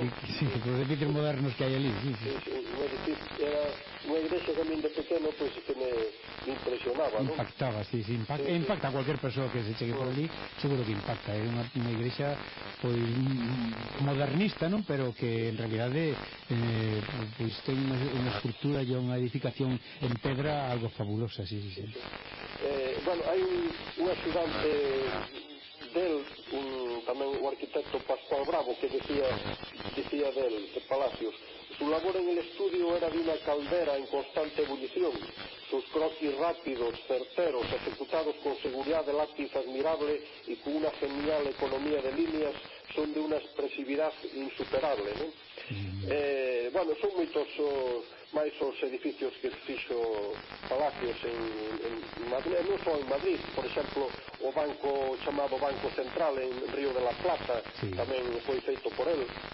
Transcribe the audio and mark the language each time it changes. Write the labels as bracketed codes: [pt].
[gl] ¿no? Sí, polos edificios modernos que hai ali, sí, sí. Era unha igrexa que a min de pequeno, pois, pues, que me impresionaba, ¿no? Impactaba, sí, sí, impacta, sí, impacta sí. A cualquier persoa que se chegue por ali, seguro que impacta. É unha igrexa, pois, pues, modernista, non? Pero que, en realidad, pues, ten unha estructura e unha edificación en pedra algo fabulosa, sí, sí, sí. Bueno, hai un axudante del, tamén o arquitecto Pascual Bravo, que decía del, de Palacios, [es] su labor en el estudio era de una caldera en constante ebullición. Sus croquis rápidos, certeros, ejecutados con seguridad de lápiz admirable y con una genial economía de líneas, son de una expresividad insuperable, ¿no? [gl] Bueno, son moitos máis os edificios que fixo Palacios en Madrid, non só en Madrid, por exemplo, o banco chamado Banco Central en Río de la Plata, sí, tamén foi feito por él.